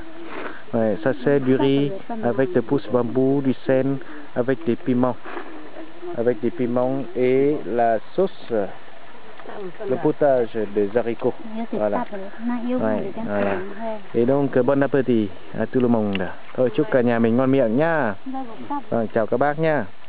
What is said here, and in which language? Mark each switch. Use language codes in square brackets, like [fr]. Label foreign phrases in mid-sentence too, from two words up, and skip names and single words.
[fr] Ouais, ça c'est du riz avec des pousses bambou, du sel, avec des piments et la sauce, le potage des haricots. Voilà. Ouais, voilà. Et donc bon appétit à tout le monde. [vi] Thôi chúc cả nhà mình ngon miệng nha. Chào các bác nha.